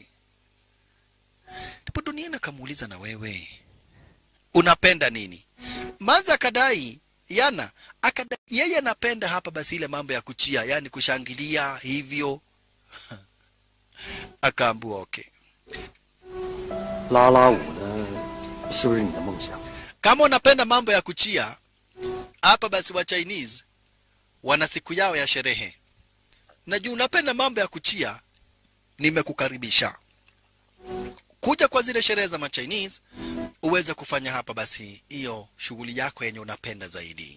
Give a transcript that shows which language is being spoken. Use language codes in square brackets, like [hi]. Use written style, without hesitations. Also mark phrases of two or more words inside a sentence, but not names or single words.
[sw] Ndipo Donnie akamuuliza, na wewe unapenda nini? Manza akadai Yana akadai yeye anapenda hapa basi ile mambo ya kuchia, yani kushangilia hivyo. Akaambua okay. [zh] 拉拉舞呢，是不是你的梦想？ [sw] Kama unapenda mambo ya kuchia, hapa basi wa Chinese wana siku yao ya sherehe. Na juu unapenda mambo ya kuchia, nimekukaribisha. Kuja kwa zile sherehe za ma-Chinese, uweze kufanya hapa basi hiyo shughuli yako yenye unapenda zaidi.